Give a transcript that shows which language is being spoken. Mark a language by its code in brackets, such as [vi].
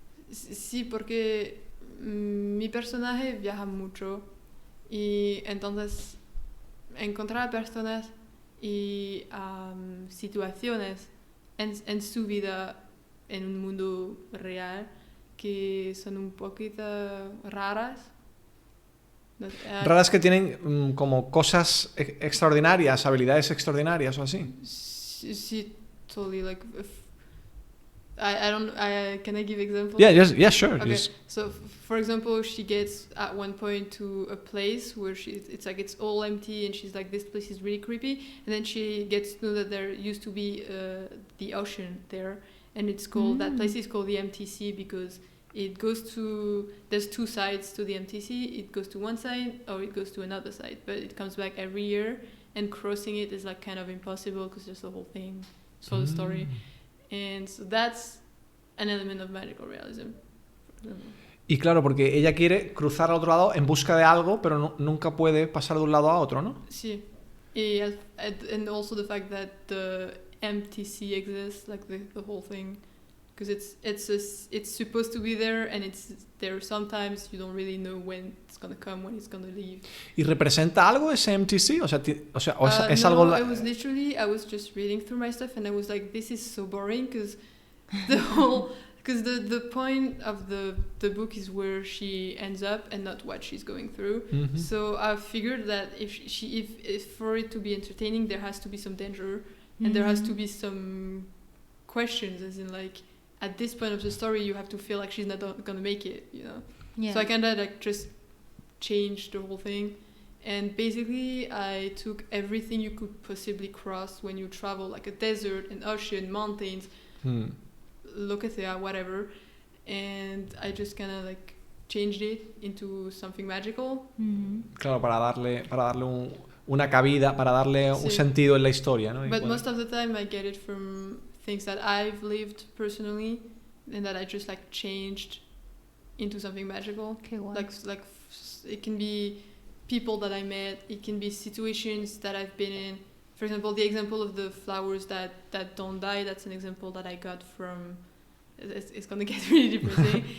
[es] Sí, porque mi personaje viaja mucho y entonces encontrar personas y situaciones en su vida en un mundo real que son un poquito raras. Raras que tienen como cosas extraordinarias, habilidades extraordinarias o así. [en] Sí, totally. Like, can I give examples? Yeah, sure. Okay, so for example, she gets at one point to a place where it's like it's all empty, and she's like, this place is really creepy. And then she gets to know that there used to be the ocean there, and it's called that place is called the MTC because it goes to, there's two sides to the MTC. It goes to one side or it goes to another side, but it comes back every year, and crossing it is like kind of impossible because there's the whole thing for the story. And so that's an element of magical realism. [es] Y claro, porque ella quiere cruzar al otro lado en busca de algo, pero nunca puede pasar de un lado a otro, ¿no? Sí. [en] And also the fact that the MTC exists, like the whole thing, because it's supposed to be there, and it's there sometimes. You don't really know when it's gonna come, when it's gonna leave. [es] ¿Y representa algo ese MTC? O sea, es no, algo... [en] it was literally, I was just reading through my stuff, and I was like, this is so boring, because the point of the book is where she ends up and not what she's going through. Mm-hmm. So I figured that if for it to be entertaining, there has to be some danger, and there has to be some questions, as in like, at this point of the story, you have to feel like she's not gonna make it, you know. Yeah. So I kind of like just changed the whole thing, and basically I took everything you could possibly cross when you travel, like a desert, an ocean, mountains, Locathea, whatever, and I just kind of like changed it into something magical. [es] Claro, para darle una cabida, para darle un sentido en la historia, ¿no? [en] But most of the time I get it from things that I've lived personally, and that I just like changed into something magical. Okay, wow. Like it can be people that I met, it can be situations that I've been in. For example, the example of the flowers that don't die, that's an example that I got from, it's gonna get really depressing.